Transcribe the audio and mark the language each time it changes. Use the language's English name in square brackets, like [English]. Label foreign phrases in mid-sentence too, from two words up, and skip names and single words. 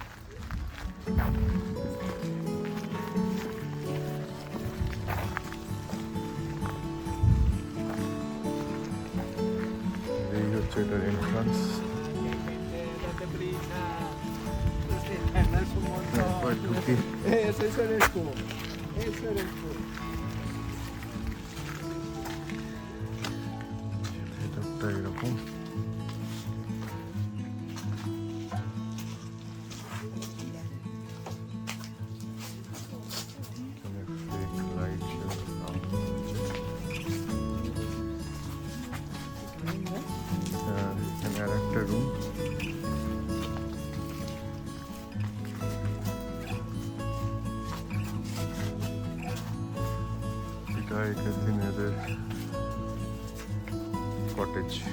[Bangla] এই হচ্ছে এটার এন্ট্রান্স। ঢুকি [Spanish] Ese eres tú. Ese eres tú. [Bangla] ভেতরটা এরকম। এখানে [English] fake light [Bangla] হ্যাঁ, এখানে আর একটা রুম। আগেকার দিনেদের কটেজ।